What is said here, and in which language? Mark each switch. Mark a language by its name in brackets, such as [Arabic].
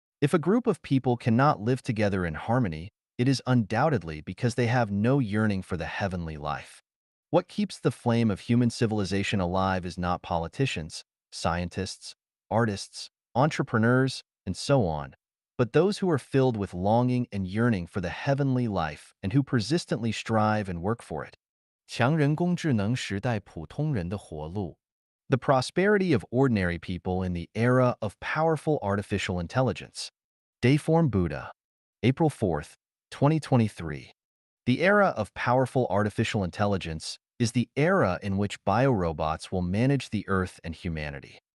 [English] If a group of people cannot live together in harmony, it is undoubtedly because they have no yearning for the heavenly life. What keeps the flame of human civilization alive is not politicians, scientists, artists, entrepreneurs, and so on, but those who are filled with longing and yearning for the heavenly life and who persistently strive and work for it. [Chinese] 强人工智能时代普通人的活路。 [English] The prosperity of ordinary people in the era of powerful artificial intelligence. Dayform Buddha, April 4th, 2023. The era of powerful artificial intelligence is the era in which biorobots will manage the Earth and humanity.